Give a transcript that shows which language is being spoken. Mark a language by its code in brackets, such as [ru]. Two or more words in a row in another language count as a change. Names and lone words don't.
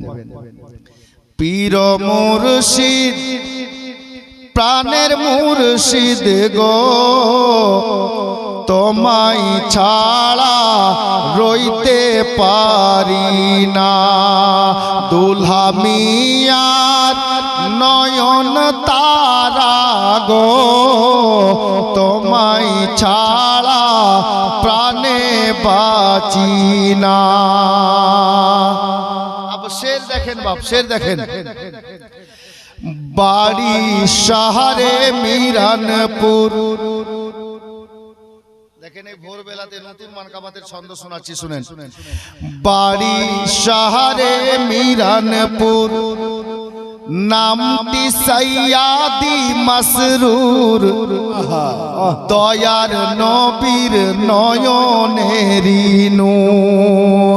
[bn] পীর মুর্শিদ প্রাণের মুর্শিদ গো, তোমায় ছাড়া রইতে পারি না। দুলহা মিয়ার নয়ন তারা গো, তোমায় ছাড়া প্রাণে বাঁচি না। [hi] अब शेर देखें बाप, शेर देखें। [bn] বাড়ি শহরে মিরানপুর, দেখেন এই ভোরবেলাতে নতুন মানকাবাতের ছন্দ শোনাচ্ছি, শুনেন। বাড়ি শহরে মিরানপুর, নামটি সৈয়াদি মাসরুর, দয়ার নবীর নয়নেরি নূর।